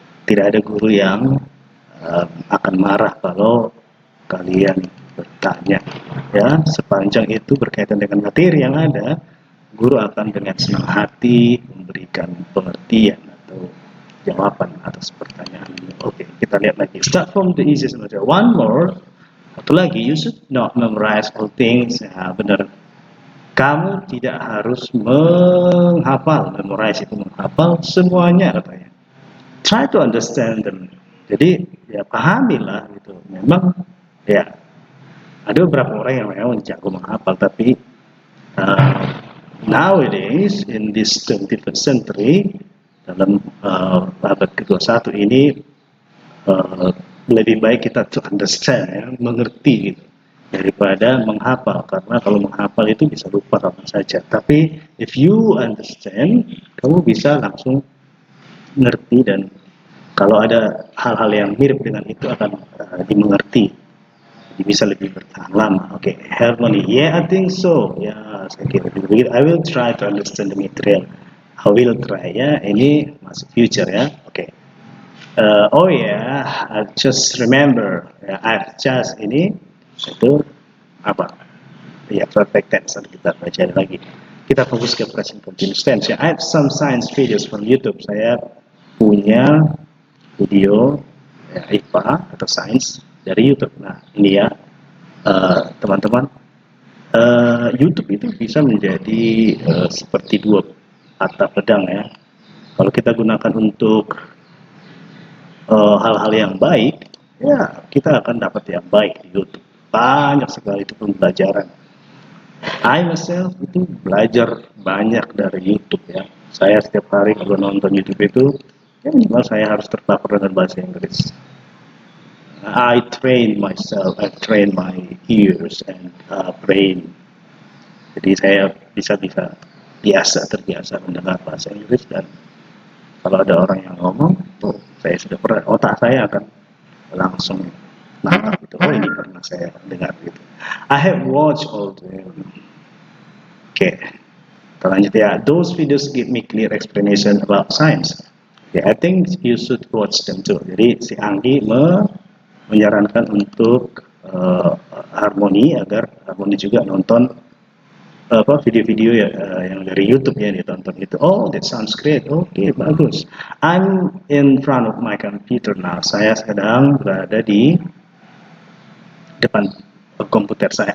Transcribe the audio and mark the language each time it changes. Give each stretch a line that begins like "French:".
Indonesian: Tidak ada guru yang akan marah kalau kalian bertanya. Ya, sepanjang itu berkaitan dengan materi yang ada, guru akan dengan senang hati memberikan pengertian atau jawaban atas pertanyaan ini.
English: Oke, kita lihat lagi. Start from the easiest material. One more.
Indonesian: Satu lagi,
English: you should not memorize all things.
Indonesian: Ya, benar. Kamu tidak harus menghafal, memorize itu menghafal semuanya katanya.
English: Try to understand them.
Indonesian: Jadi ya pahamilah gitu. Memang ya ada beberapa orang yang memang jago menghafal, tapi uh,
English: nowadays in this 21st century
Indonesian: dalam abad ke-21 ini uh, lebih baik kita
English: to understand
Indonesian: ya, mengerti gitu daripada menghafal, karena kalau menghafal itu bisa lupa kapan saja. Tapi
English: if you understand,
Indonesian: kamu bisa langsung ngerti, dan kalau ada hal-hal yang mirip dengan itu akan dimengerti, jadi bisa lebih bertahan lama.
English: Oke, harmony. Yeah, I think so.
Indonesian: Ya, saya kira begitu.
English: I will try to understand the material. I will try ya. Ini masuk future ya. Oke. Oh ya, I just remember.
Indonesian: Ya,
English: I've just
Indonesian: ini itu apa? Ya, perfect tense. Kita baca lagi. Kita fokus ke present continuous tense.
English: Ya, I have some science videos from YouTube.
Indonesian: Saya punya video ya, IPA atau sains dari YouTube. Nah, ini ya teman-teman, YouTube itu bisa menjadi seperti dua mata pedang ya. Kalau kita gunakan untuk hal-hal yang baik, ya kita akan dapat yang baik di YouTube. Banyak sekali itu pembelajaran.
English: I myself
Indonesian: itu belajar banyak dari YouTube ya. Saya setiap hari kalau nonton YouTube itu, ya minimal saya harus terpapar dengan bahasa Inggris.
English: I train myself, I train my ears and brain.
Indonesian: Jadi saya bisa terbiasa mendengar bahasa Inggris, dan kalau ada orang yang ngomong, oh saya sudah pernah, otak saya akan langsung nangkap itu. Oh ini pernah saya dengar gitu.
English: I have watched all them.
Indonesian: Oke, kita lanjut ya.
English: Those videos give me clear explanation about science. Okay, I think you should watch them too.
Indonesian: Jadi si Anggi menyarankan untuk Harmoni agar Harmoni juga nonton apa video-video ya yang dari YouTube ya ditonton itu.
English: Oh, that sounds great. Oke, okay, bagus. I'm in front of my computer now.
Indonesian: Saya sedang berada di depan komputer saya.